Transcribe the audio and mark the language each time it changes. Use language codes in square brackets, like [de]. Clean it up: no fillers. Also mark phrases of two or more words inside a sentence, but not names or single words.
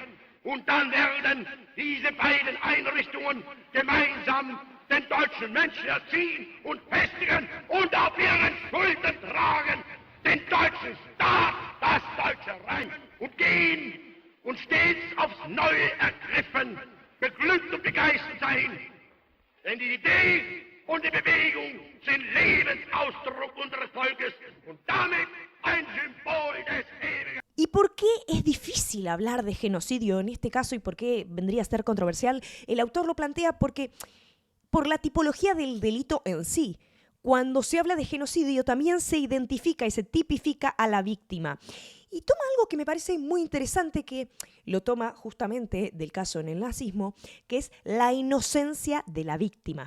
[de] Und dann werden diese beiden Einrichtungen gemeinsam den deutschen Menschen erziehen und festigen und auf ihren Schultern tragen den deutschen Staat, das Deutsche Reich, und gehen und stets aufs Neue ergriffen, beglückt und begeistert sein. Denn die Idee und die Bewegung sind Lebensausdruck unseres Volkes und damit ein Symbol des Ewigen. [es] ¿Y por qué es difícil hablar de genocidio en este caso y por qué vendría a ser controversial? El autor lo plantea porque por la tipología del delito en sí. Cuando se habla de genocidio también se identifica y se tipifica a la víctima. Y toma algo que me parece muy interesante, que lo toma justamente del caso en el nazismo, que es la inocencia de la víctima.